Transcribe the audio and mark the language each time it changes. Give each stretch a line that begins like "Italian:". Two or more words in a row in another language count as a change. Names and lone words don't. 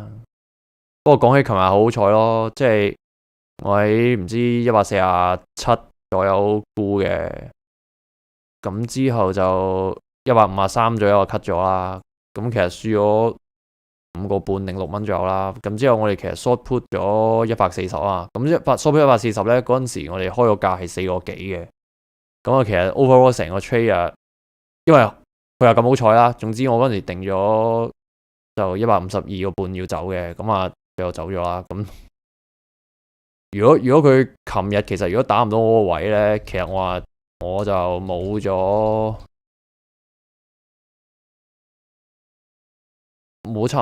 Cantonese: 不過講起琴日好彩咯，即係。我喺唔知147左右沽嘅，咁之後就153左右就 cut 咗啦。咁其實輸咗5個半定6蚊左右啦。咁之後我哋其實
English: short put
Cantonese: 咗140啊。咁
English: short put
Cantonese: 140 咧，嗰陣時我哋開個價係4個幾嘅。咁啊，其實 overall 成個 trade 啊，因為佢又咁好彩啦。總之我嗰陣時定咗就152個半要走嘅，咁啊最後走咗啦。咁如果佢琴日其實如果打唔到我個位咧，其實我就冇差唔